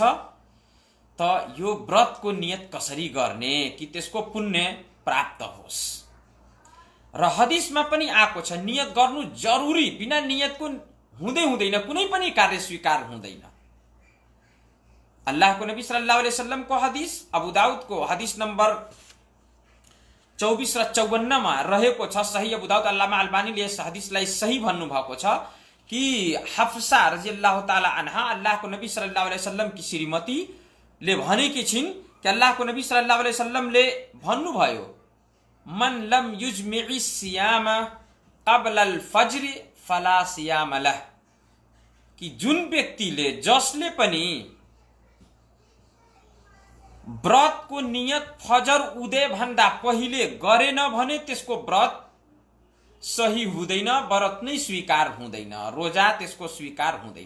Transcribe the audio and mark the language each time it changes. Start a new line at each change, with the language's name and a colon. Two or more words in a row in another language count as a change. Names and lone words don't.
Nepali: त यो व्रतको नियत कसरी गर्ने कि त्यसको पुण्य प्राप्त होस्। र हदिसमा पनि आएको छ नियत गर्नु जरुरी, बिना नियतको हुँदैन, कुनै पनि कार्य स्वीकार हुँदैन। अल्लाहको नबी
Arabic: صلى الله عليه وسلم
Nepali: हदिस, अबू दाउदको हदिस नम्बर 24 र 54 मा रहेको छ। सही अबू दाउद, अल्लामा अल्बानीले यस हदिसलाई सही भन्नुभएको छ कि हफ्सा
Arabic: رضي الله تعالى عنها,
Nepali: अल्लाहको नबी
Arabic: صلى الله عليه وسلم
Nepali: की श्रीमती ले भनेकी छिन् कि अल्लाहको नबी
Arabic: صلى الله عليه وسلم
Nepali: भन्नुभयो,
Arabic: من لم يجمع الصيام قبل الفجر فلا صيام له,
Nepali: कि जुन व्यक्तिले, जसले पनि व्रतको नियत फजर उदय भन्दा पहिले गरेन भने त्यसको व्रत सही हुँदैन, व्रत नै स्वीकार हुँदैन, रोजा त्यसको स्वीकार हुँदैन।